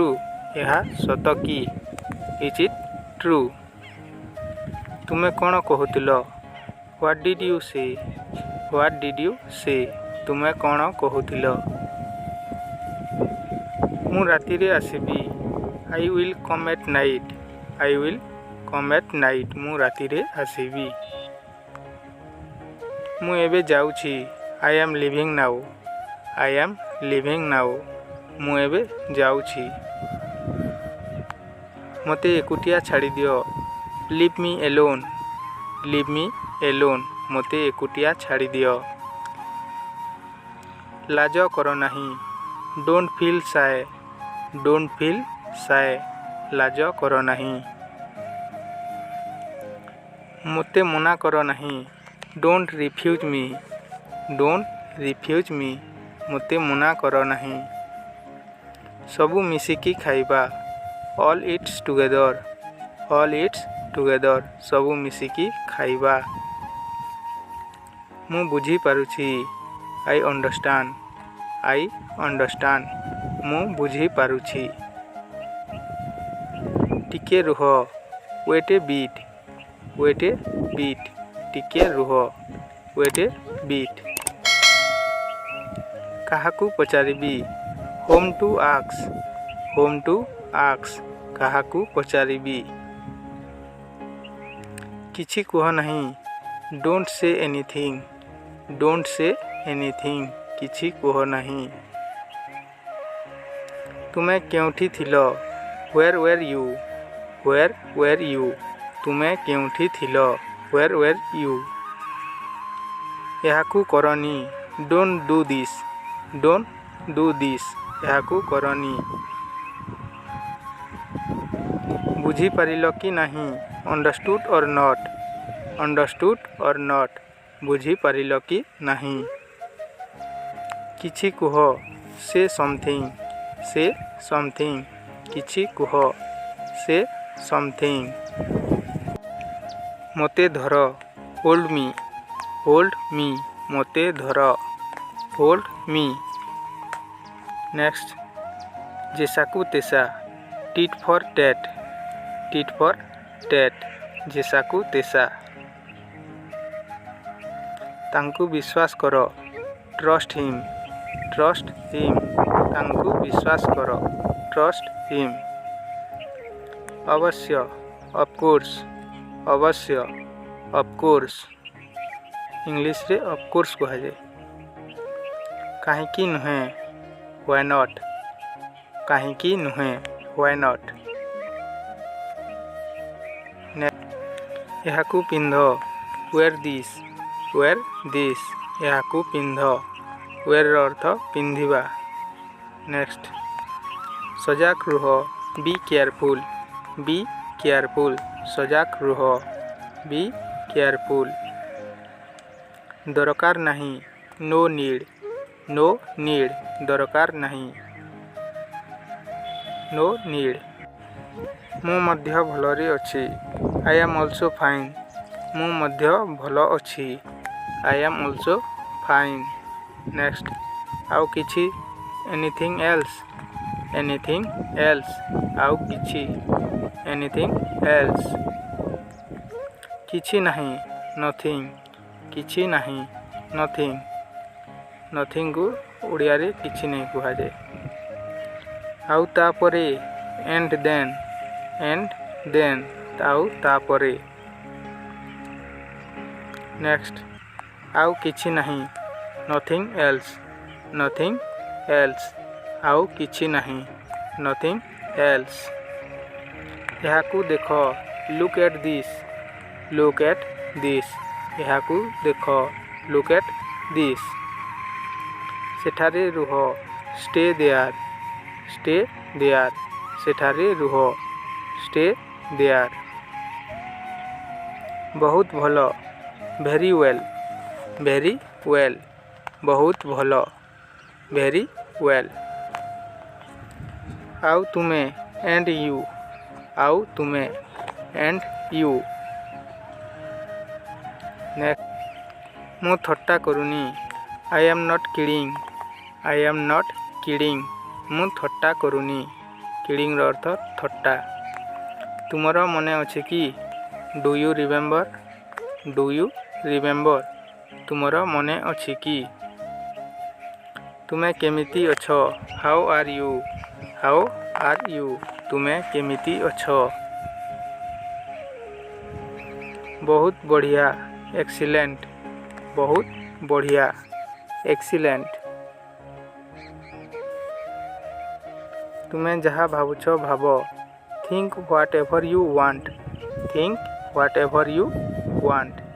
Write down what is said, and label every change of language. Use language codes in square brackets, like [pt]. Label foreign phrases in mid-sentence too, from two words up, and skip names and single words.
[or] ଏହା ସତ କି? [en] Is it true. [or] ତୁମେ କ'ଣ କହୁଥିଲ? [en] What did you say? What did you say? [or] ତୁମେ କ'ଣ କହୁଥିଲ? ମୁଁ ରାତିରେ ଆସିବି। [en] I will come at night. I will come at night. [or] ମୁଁ ରାତିରେ ଆସିବି। ମୁଁ ଏବେ ଯାଉଛି। [en] I am leaving now. I am leaving now. [or] ମୁଁ ଏବେ ଯାଉଛି। ମୋତେ ଏକୁଟିଆ ଛାଡ଼ିଦିଅ। [en] Leave me alone. Leave me alone. [or] ମୋତେ ଏକୁଟିଆ ଛାଡ଼ିଦିଅ। ଲାଜ କର ନାହିଁ। [en] Don't feel shy. Don't feel shy. [or] ଲାଜ କର ନାହିଁ। ମୋତେ ମନା କର ନାହିଁ। [en] Don't refuse me. Don't refuse me. [or] ମୋତେ ମନା କର ନାହିଁ। ସବୁ ମିଶିକି ଖାଇବା। [en] All eats together. All eats together. [or] ସବୁ ମିଶିକି ଖାଇବା। ମୁଁ ବୁଝିପାରୁଛି। [en] I understand. I understand. [or] ମୁଁ ବୁଝିପାରୁଛି। ଟିକେ ରୁହ। [en] Wait a bit. Wait a bit. [or] ଟିକେ ରୁହ। [en] Wait a bit. [or] କାହାକୁ ପଚାରିବି? [en] Whom to ask. Whom to ask. [or] କାହାକୁ ପଚାରିବି? କିଛି କୁହ ନାହିଁ। [en] Don't say anything. Don't say anything. [or] କିଛି କୁହ ନାହିଁ। ତୁମେ କେଉଁଠି ଥିଲ? [en] Where were you? Where were you? [or] ତୁମେ କେଉଁଠି ଥିଲ? [en] Where were you? [or] ଏହାକୁ କରନି। [en] Don't do this. Don't do this. [or] ଏହାକୁ କରନି। ବୁଝିପାରିଲ କି ନାହିଁ? [en] Understood or not? Understood or not? [or] ବୁଝିପାରିଲ କି ନାହିଁ? କିଛି କୁହ। [en] Say something. Say something. [or] କିଛି କୁହ। [en] Say something. [or] ମୋତେ ଧର। [en] Hold me. Hold me. [or] ମୋତେ ଧର। [en] Hold me. Next. [or] ଜେସାକୁ ତେସା। [en] Tit for tat. Tit for tat. [or] ଜେସାକୁ ତେସା। ତାଙ୍କୁ ବିଶ୍ୱାସ କର। [en] Trust him. Trust him. [or] ତାଙ୍କୁ ବିଶ୍ୱାସ କର। [en] Trust him. ଅବଶ୍ୟ। Of course. ଅବଶ୍ୟ। Of course. ଇଂଲିଶରେ of course କୁହାଯାଏ। [or] କାହିଁକି ନୁହେଁ? [en] Why not? [or] କାହିଁକି ନୁହେଁ? [en] Why not? [or] ଏହାକୁ ପିନ୍ଧ। [en] Wear this. Wear this. [or] ଏହାକୁ ପିନ୍ଧ। Wear ର ଅର୍ଥ ପିନ୍ଧିବା। Next. ସଜାଗ ରୁହ। [en] Be careful. Be careful. [or] ସଜାଗ ରୁହ। [en] Be careful. [or] ଦରକାର ନାହିଁ। [en] No need. No need. [or] ଦରକାର ନାହିଁ। [en] No need. [or] ମୁଁ ମଧ୍ୟ ଭଲରେ ଅଛି। [en] I am also fine. [or] ମୁଁ ମଧ୍ୟ ଭଲ ଅଛି। [en] I am also fine. Next. [or] ଆଉ କିଛି? [en] Anything else? Anything else? [or] ଆଉ କିଛି? [en] Anything else? [or] କିଛି ନାହିଁ। Nothing. କିଛି ନାହିଁ। Nothing. Nothingକୁ ଓଡ଼ିଆରେ କିଛି ନାହିଁ କୁହାଯାଏ। ଆଉ ତାପରେ? [en] And then. And then. [or] ଆଉ ତାପରେ? Next. ଆଉ କିଛି ନାହିଁ। [en] Nothing else. Nothing else. [or] ଆଉ କିଛି ନାହିଁ। [en] Nothing else. [or] ଏହାକୁ ଦେଖ। [en] Look at this. Look at this. [or] ଏହାକୁ ଦେଖ। [en] Look at this. [or] ସେଠାରେ ରୁହ। [en] Stay there. Stay there. [or] ସେଠାରେ ରୁହ। [en] Stay there. [or] ବହୁତ ଭଲ। [en] Very well. Very well. [or] ବହୁତ ଭଲ। [en] Very well. [or] ଆଉ ତୁମେ? [en] And you. [or] ଆଉ ତୁମେ? [en] And you. Next. [or] ମୁଁ ଥଟ୍ଟା କରୁନି। [en] I am not kidding. I am not kidding. [or] ମୁଁ ଥଟ୍ଟା କରୁନି। Kidding ର ଅର୍ଥ ଥଟ୍ଟା। ତୁମର ମନେ ଅଛି କି? [en] Do you remember? Do you remember? [or] ତୁମର ମନେ ଅଛି କି? ତୁମେ କେମିତି ଅଛ? [en] How are you? How are you [or] ତୁମେ କେମିତି ଅଛ ବହୁତ ବଢ଼ିଆ [en] excellent [or] ବହୁତ ବଢ଼ିଆ [en] excellent [or] ତୁମେ ଯାହା ଭାବୁଛ ଭାବ [en] think whatever you want think whatever you want